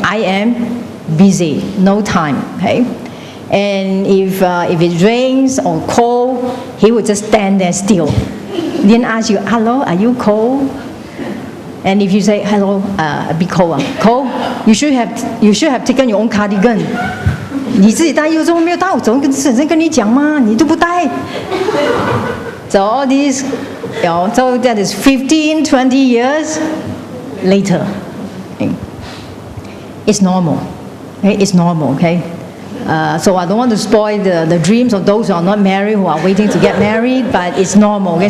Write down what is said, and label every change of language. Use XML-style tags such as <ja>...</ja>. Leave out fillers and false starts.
<en>I am busy, no time, okay? And if it rains or cold, he would just stand there still. He didn't ask you, hello, are you cold? And if you say, hello, a bit cold, cold? You should have taken your own cardigan.</en> <zh>你自己带又这么没有带，我怎么跟你讲嘛？你都不带。</zh> <en>So all these, so that is 15, 20 years later. Okay. It's normal. Okay? It's normal, okay? So I don't want to spoil the dreams of those who are not married, who are waiting to get married, but it's normal. Okay?</en>